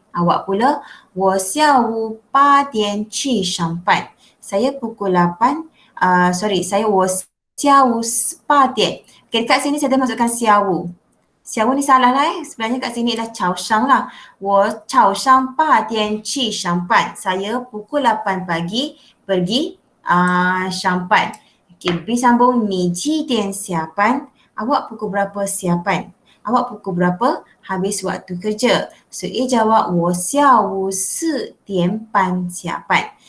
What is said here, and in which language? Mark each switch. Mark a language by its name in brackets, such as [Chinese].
[Malay] Awak pula, [Chinese] 我下午8点去上班. [Malay] Saya pukul 8, saya [Chinese] 下午8点. [Malay] Okay, dekat sini saya dah masukkan 下午.下午ni salah lah sebenarnya kat sini adalah 早上lah. [Chinese] 我早上8点去上班. [Malay] Saya pukul 8 pagi pergi [Chinese] 上班. Okay, [Malay] B sambung, [Chinese] 你几点下班? [Malay] Awak pukul berapa siapan? Awak pukul berapa habis waktu kerja? [Chinese] So [Malay] A jawab [Chinese] 我下午4点半下班.